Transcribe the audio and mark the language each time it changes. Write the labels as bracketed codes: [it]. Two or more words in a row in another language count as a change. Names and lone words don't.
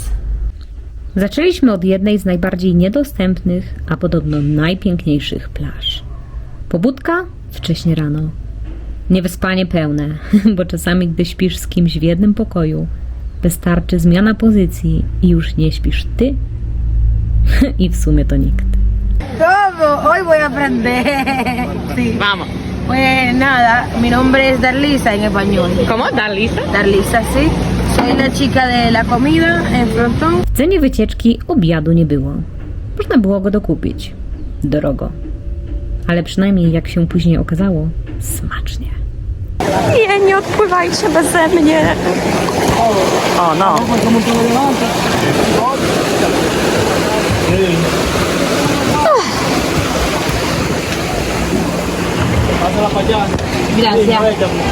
[pl] Zaczęliśmy od jednej z najbardziej niedostępnych, a podobno najpiękniejszych plaż. Pobudka wcześnie rano. Niewyspanie pełne, bo czasami gdy śpisz z kimś w jednym pokoju, wystarczy zmiana pozycji i już nie śpisz ty i w sumie to nikt. [es] Todo, hoy voy a aprender. Sí. Vamos. Pues nada, mi nombre es Darlisa en español. ¿Cómo? ¿Darlisa? Darlisa, sí. Soy la chica de la comida en Frontón. [pl] W cenie wycieczki obiadu nie było. Można było go dokupić. Drogo. Ale przynajmniej, jak się później okazało, smacznie. Nie odpływajcie beze mnie. O no. [es] Gracias.